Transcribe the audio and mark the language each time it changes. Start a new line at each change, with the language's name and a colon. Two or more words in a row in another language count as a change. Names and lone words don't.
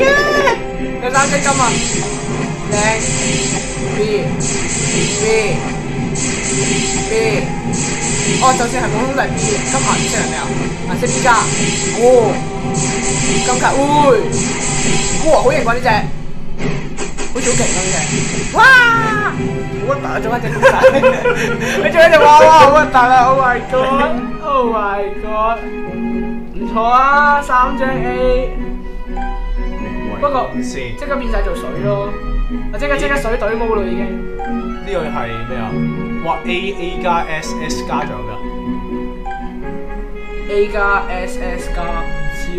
Cantonese: 有3張金啊，靚 B，哦，就算係普通都係 B， 金顏色係咩啊？顏色 B 加，哦，金卡，哇，好型喎呢隻，好似好勁啊呢隻，哇！好核突啊！做乜隻咁大？你做一隻娃娃好核突啊 ！
English: Oh my god！ Oh my god！
Cantonese: 唔錯啊，3張 A。不過即刻變晒做水咯，我即刻水隊毛咯已經。呢個係咩啊？哇 A 加 SS 加咗㗎 A 加 SS 加 C